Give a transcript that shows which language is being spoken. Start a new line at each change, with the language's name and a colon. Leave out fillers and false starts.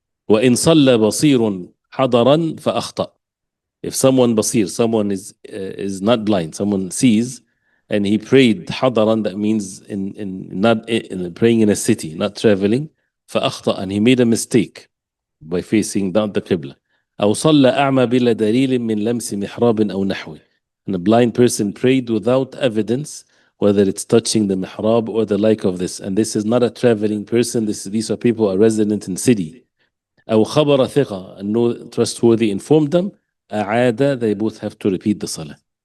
Arabic: وإن صلى بصير حضرا فأخطأ.
English: If someone basir, someone is not blind, someone sees, and he prayed حضرا, that means not praying in a city, not traveling, فأخطأ, and he made a mistake by facing down the qibla.
Arabic: أو صلى أعمى بلا دليل من لمس محراب أو نحوه.
English: And a blind person prayed without evidence, whether it's touching the mihrab or the like of this. And this is not a traveling person. These are people who are resident in city.
Arabic: أو خبر ثقة,
English: and no trustworthy informed them. أعادة, they both have to repeat the salah.